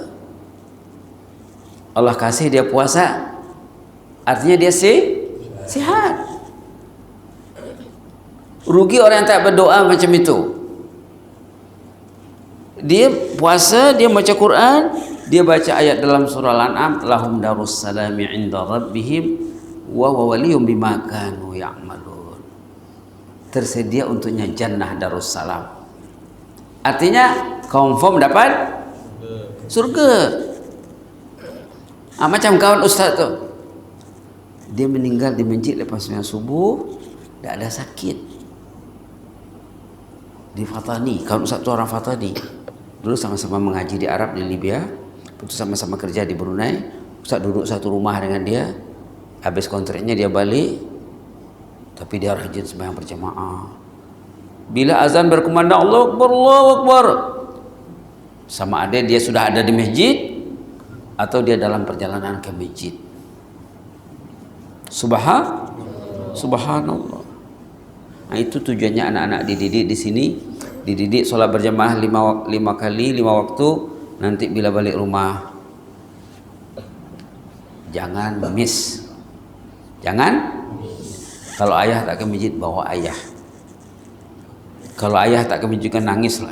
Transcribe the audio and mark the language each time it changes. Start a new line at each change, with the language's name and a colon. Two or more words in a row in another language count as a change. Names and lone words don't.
Malay: Allah kasih dia puasa, artinya dia sehat. Rugi orang yang tak berdoa macam itu. Dia puasa, dia baca Quran, dia baca ayat dalam surah Al-An'am,
Arabic: لهم دار السلام عند ربهم وهو وليهم بما كانوا يعملون.
Malay: Tersedia untuknya jannah darussalam. Artinya confirm dapat surga. Macam kawan ustaz tu, dia meninggal di masjid lepas sembahyang subuh, tidak ada sakit. Di Fatani, kawan ustaz tu orang Fatani. Dulu sama-sama mengaji di Arab, di Libya, putus sama-sama kerja di Brunei. Ustaz duduk satu rumah dengan dia. Habis kontraknya dia balik, tapi dia rajin sembahyang berjamaah. Bila azan berkumandang
Arabic: الله أكبر، الله أكبر,
Malay: sama ada dia sudah ada di masjid atau dia dalam perjalanan ke masjid. Subhanallah. Nah, itu tujuannya anak-anak dididik di sini, dididik sholat berjamaah 5 kali 5 waktu. Nanti bila balik rumah jangan miss. Jangan. Kalau ayah tak ke masjid, bawa ayah. Kalau ayah tak ke masjid, kan nangislah.